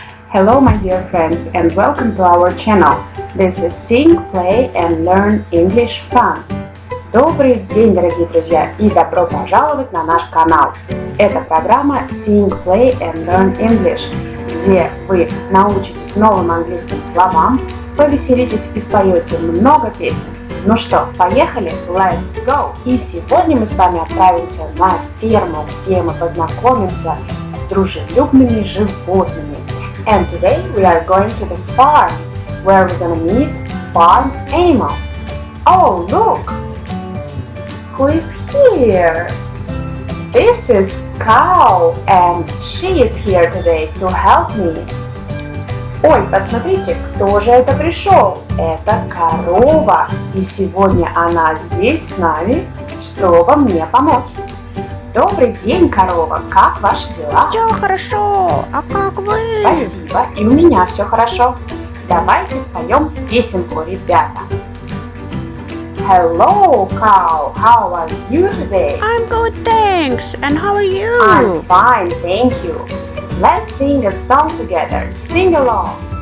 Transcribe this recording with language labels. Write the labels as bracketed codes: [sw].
[en] Hello, my dear friends, and welcome to our channel. This is Sing, Play and Learn English Fun. [ru] Добрый день, дорогие друзья, и добро пожаловать на наш канал. Это программа Sing, Play and Learn English, где вы научитесь новым английским словам, повеселитесь и споете много песен. Ну что, поехали? [en] Let's go! [ru] И сегодня мы с вами отправимся на ферму, где мы познакомимся с дружелюбными животными. [en] And today we are going to the farm, where we're gonna meet farm animals. Oh, look! Who is here? This is cow, and she is here today to help me. [ru] Ой, посмотрите, кто же это пришел? Это корова, и сегодня она здесь с нами, чтобы мне помочь. Добрый день, корова, как ваши дела? Все хорошо, а как вы? Спасибо, и у меня все хорошо. Давайте споем песенку, ребята. [en] Hello, cow, how are you today? I'm good, thanks. And how are you? I'm fine, thank you. Let's sing a song together. Sing along.